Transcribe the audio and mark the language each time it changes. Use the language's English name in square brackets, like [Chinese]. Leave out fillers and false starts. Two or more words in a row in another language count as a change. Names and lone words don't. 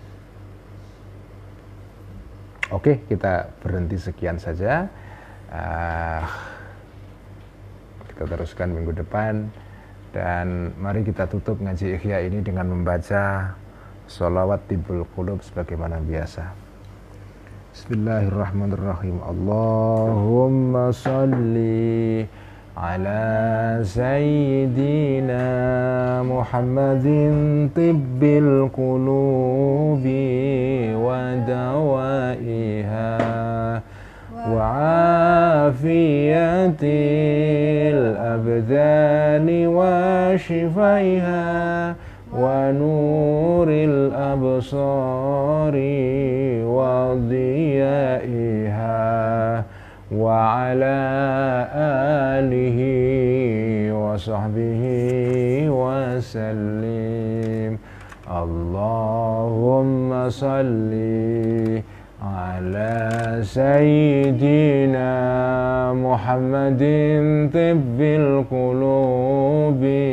[Indonesian] Oke, kita berhenti sekian saja. Kita teruskan minggu depan. Dan mari kita tutup ngaji Ihya ini dengan membaca sholawat [Arabic] طب القلوب [Indonesian] sebagaimana biasa. [Arabic] بسم الله الرحمن الرحيم. اللهم صل على سيدنا محمد طب القلوب ودوائها وعافية الأبدان وشفائها ونور الأبصار وضيائها وعلى آله وصحبه وسلم. اللهم صل على سيدنا محمد طب القلوب